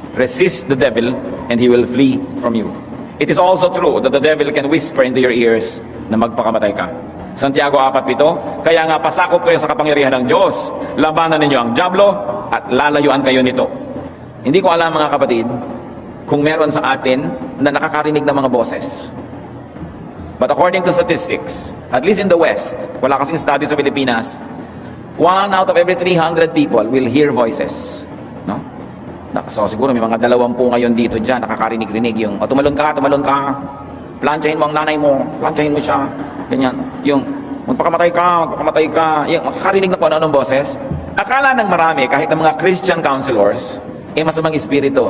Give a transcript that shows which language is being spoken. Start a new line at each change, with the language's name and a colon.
English: Resist the devil, and he will flee from you. It is also true that the devil can whisper into your ears
Filipino: na magpakamatay ka. Santiago 4:7, kaya nga pasakop kayo sa kapangyarihan ng Diyos. Labanan ninyo ang dyablo at lalayuan kayo nito. Hindi ko alam mga kapatid, kung meron sa atin na nakakarinig ng mga boses.
English: But according to statistics, at least in the West,
Filipino: wala kasing study sa Pilipinas,
English: 1 out of every 300 people will hear voices. No?
Filipino: So siguro may mga 20 ngayon dito dyan, nakakarinig-rinig yung, tumalon ka, planchahin mo ang nanay mo, planchahin mo siya, ganyan. Yung, magpakamatay ka, yung makakarinig na kung ano-anong boses. Akala ng marami, kahit ng mga Christian counselors, masamang espiritu.